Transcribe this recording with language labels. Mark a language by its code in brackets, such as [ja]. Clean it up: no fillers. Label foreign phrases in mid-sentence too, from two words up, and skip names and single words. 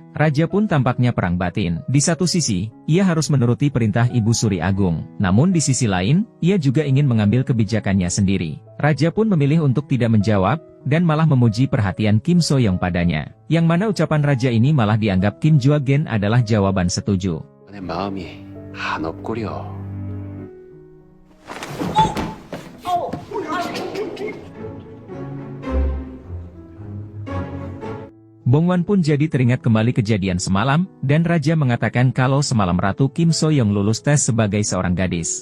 [id] Raja pun tampaknya perang batin. Di satu sisi, ia harus menuruti perintah Ibu Suri Agung. Namun di sisi lain, ia juga ingin mengambil kebijakannya sendiri. Raja pun memilih untuk tidak menjawab, dan malah memuji perhatian Kim Soyoung padanya. Yang mana ucapan raja ini malah dianggap Kim Juagen adalah jawaban setuju. [ko] 내 마음이 한없구려. [id] Bongwan pun jadi teringat kembali kejadian semalam, dan raja mengatakan kalau semalam Ratu Kim Soyoung lulus tes sebagai seorang gadis.